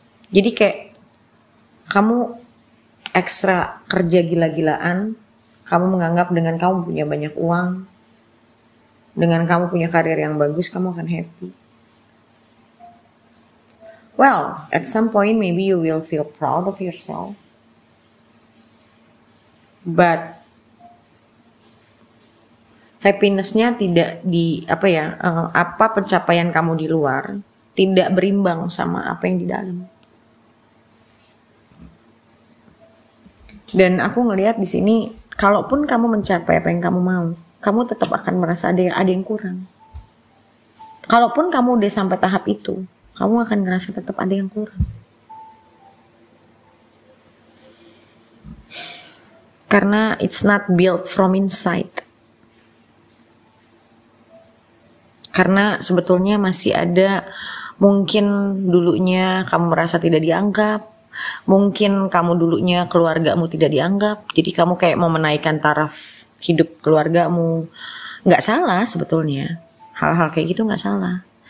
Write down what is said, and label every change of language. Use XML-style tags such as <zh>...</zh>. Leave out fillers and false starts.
<id>Jadi kayak kamu ekstra kerja gila-gilaan, kamu menganggap dengan kamu punya banyak uang, dengan kamu punya karir yang bagus, kamu akan happy.</id> <en>Well, at some point maybe you will feel proud of yourself.</en> <id>But happiness-nya tidak di apa pencapaian kamu di luar tidak berimbang sama apa yang di dalam. Dan aku ngelihat di sini, kalaupun kamu mencapai apa yang kamu mau, kamu tetap akan merasa ada yang kurang. Kalaupun kamu udah sampai tahap itu, kamu akan ngerasa tetap ada yang kurang.</id> <en>Karena it's not built from inside.</en> <id>Karena sebetulnya masih ada, mungkin dulunya kamu merasa tidak dianggap, mungkin kamu dulunya keluargamu tidak dianggap, jadi kamu kayak mau menaikkan taraf hidup keluargamu. Nggak salah sebetulnya, hal-hal kayak gitu nggak salah.</id>